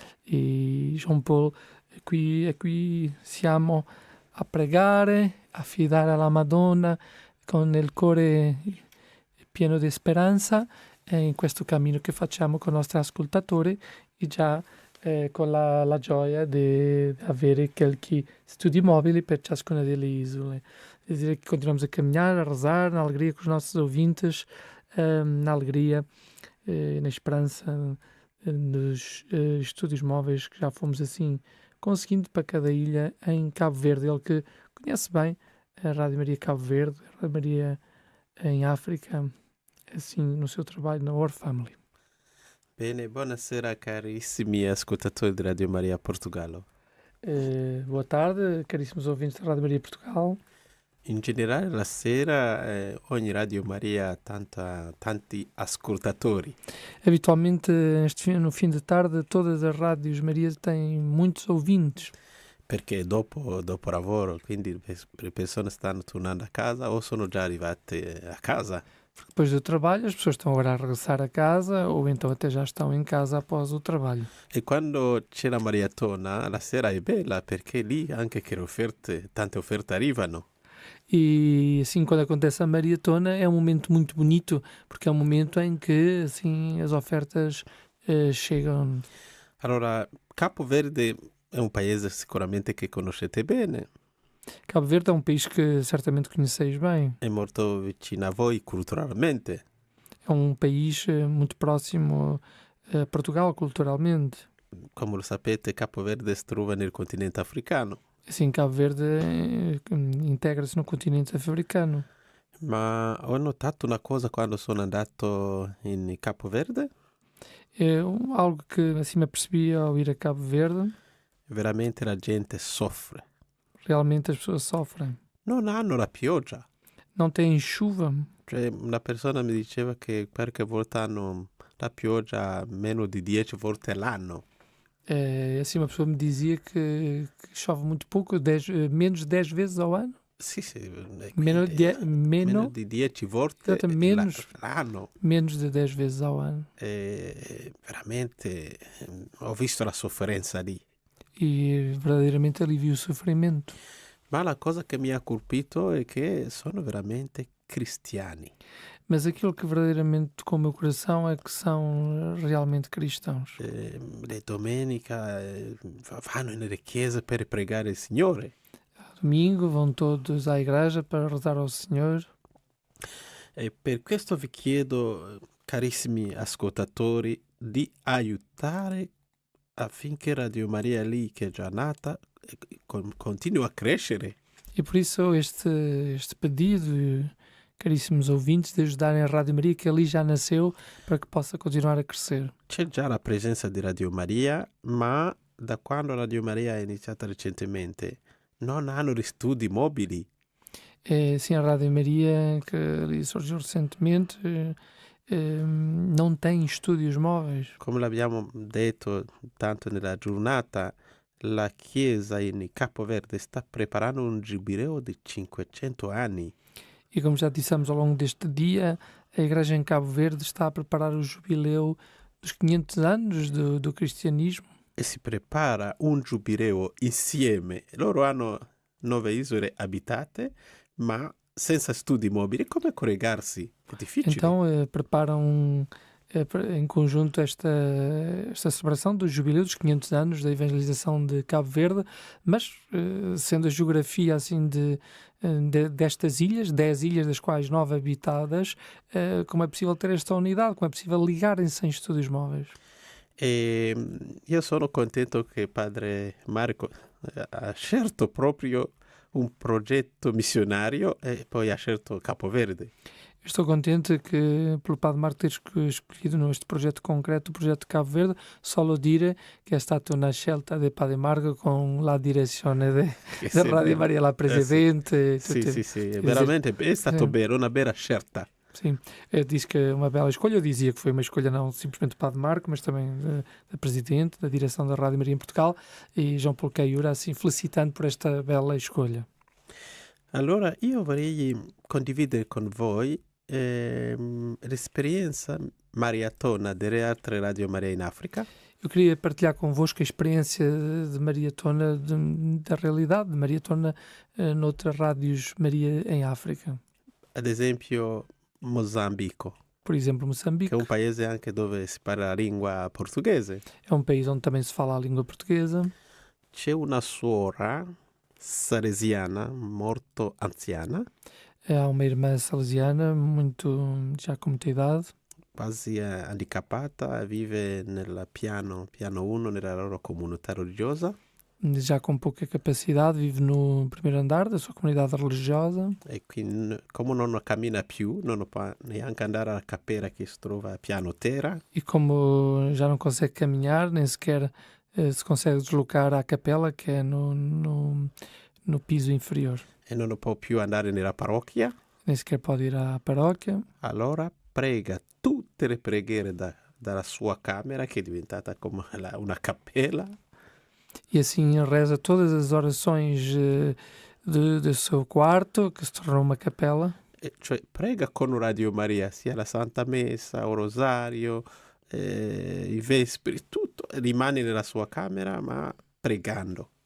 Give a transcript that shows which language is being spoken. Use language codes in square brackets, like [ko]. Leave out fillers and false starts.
[it] E João Paulo, qui siamo a pregare, a fidare alla Madonna con il cuore pieno di speranza in questo cammino che facciamo con i nostri ascoltatori e già con la gioia di avere qualche studi mobili per ciascuna delle isole. [pt] Quer dizer que continuamos a caminhar, a rezar, na alegria com os nossos ouvintes, na alegria, na esperança nos estúdios móveis que já fomos assim conseguindo para cada ilha em Cabo Verde. Ele que conhece bem a Rádio Maria Cabo Verde, a Rádio Maria em África, assim no seu trabalho na World Family. [it] Bene, buonasera carissimi ascoltatori di Radio Maria Portogallo. [pt] Boa tarde, caríssimos ouvintes da Rádio Maria Portugal. [it] In generale la sera ogni Radio Maria ha tanti ascoltatori. [pt] Habitualmente no fim de tarde todas as rádios Maria têm muitos ouvintes. [it] Perché dopo lavoro, quindi le persone stanno tornando a casa o sono già arrivate a casa. [pt] Porque depois do trabalho as pessoas estão agora a regressar a casa ou então até já estão em casa após o trabalho. [it] E quando c'è la maratona, la sera è bella perché lì anche che tante offerte arrivano. [pt] E assim, quando acontece a maratona é um momento muito bonito, porque é um momento em que assim as ofertas chegam. [it] Allora, Capo Verde è un paese sicuramente che conoscete bene. [pt] Cabo Verde é um país que certamente conheceis bem. [it] È molto vicino a voi culturalmente. [pt] É um país muito próximo a Portugal culturalmente. [it] Come lo sapete, Capo Verde si trova nel continente africano. [pt] Assim, Cabo Verde integra-se no continente africano. [it] Ma ho notato una cosa quando sono andato in Capo Verde. [pt] É algo que assim me apercebi ao ir a Cabo Verde. [it] Veramente la gente soffre. [pt] Realmente as pessoas sofrem. [it] Non hanno la pioggia. [pt] Não têm chuva. [it] Cioè, una persona mi diceva che qualche volta hanno la pioggia meno di 10 volte all'anno. [pt] Assim uma pessoa me dizia que chove muito pouco, menos de 10 vezes ao ano. [it] Sì, Meno di 10 volte l'anno. [pt] Menos de 10 vezes ao ano. [it] Veramente ho visto la sofferenza lì. [pt] E verdadeiramente alivia o sofrimento. [it] Ma la cosa che mi ha colpito è che sono veramente cristiani. [pt] Mas aquilo que verdadeiramente tocou o meu coração é que são realmente cristãos. [it] Le domenica vanno nelle chiese per pregare il Signore. [pt] Domingo vão todos à igreja para rezar ao Senhor. [it] E per questo vi chiedo, carissimi ascoltatori, di aiutare affinché Radio Maria lì, che è già nata, continui a crescere. [pt] E por isso este pedido, caríssimos ouvintes, de ajudarem a Rádio Maria, que ali já nasceu, para que possa continuar a crescer. [it] C'è già la presenza di Radio Maria, ma da quando Radio Maria è iniziata recentemente non hanno gli studi mobili. [pt] Sim, a Rádio Maria, que ali surgiu recentemente, não tem estúdios móveis. [it] Come l'abbiamo detto tanto nella giornata, la Chiesa in Capo Verde sta preparando un giubileo di 500 anni. [pt] E como já dissemos ao longo deste dia, a Igreja em Cabo Verde está a preparar o jubileu dos 500 anos do cristianismo. [it] E si prepara un giubileo insieme. Loro hanno 9 isole abitate, ma senza studi mobili. Come collegarsi? È difficile. [pt] Então preparam em conjunto esta celebração do jubileu dos 500 anos da evangelização de Cabo Verde, mas sendo a geografia assim destas ilhas, 10 ilhas das quais 9 habitadas, como é possível ter esta unidade, como é possível ligarem-se sem estúdios móveis? [it] E io sono contento che padre Marco ha scelto proprio un progetto missionario e poi ha scelto Capo Verde. [pt] Estou contente que, pelo Padre Marco ter escolhido neste projeto concreto, o projeto de Cabo Verde, [it] solo dire che è stata una scelta del Padre Marco con la direzione Che del sì, Radio Maria, la sì. Presidente, Sì, sì, sì, [pt] quer dizer, [it] veramente è stato [pt] sim, [it] bello, una bella scelta. [pt] sim, diz que é uma bela escolha. Eu dizia que foi uma escolha não simplesmente do Padre Marco, mas também da Presidente, da direção da Rádio Maria em Portugal, e João Paulo Caiura, assim, felicitando por esta bela escolha. [it] Allora io vorrei condividere con voi l'esperienza maratona delle altre Radio Maria in Africa. [pt] Eu queria partilhar convosco a experiência de maratona, da realidade de maratona noutras rádios Maria em África. [it] Ad esempio Mozambico, [pt] Por exemplo, [it] che [pt] Moçambique [it] è un paese anche dove si parla la lingua portoghese. [pt] é um país onde também se fala a língua portuguesa. [it] C'è una suora salesiana molto anziana, [pt] Há uma irmã salesiana, já com muita idade, [it] quasi handicappata, vive nel piano 1 nella loro comunità religiosa [pt] já com pouca capacidade, vive no primeiro andar da sua comunidade religiosa [it] e quindi come non cammina più, non può neanche andare alla cappella che si trova a piano terra, [pt] e como já não consegue caminhar, nem sequer se consegue deslocar à capela, que é no piso inferior. [it] e non può più andare nella parrocchia, [pt] Nem sequer pode ir à paróquia. [it] allora prega tutte le preghiere dalla sua camera, che è diventata come una cappella, [pt] E assim reza todas as orações do seu quarto, que se tornou uma capela. [it] e cioè prega con Radio Maria, sia la Santa Messa, o Rosario, i Vespri, tutto, rimane nella sua camera ma pregando.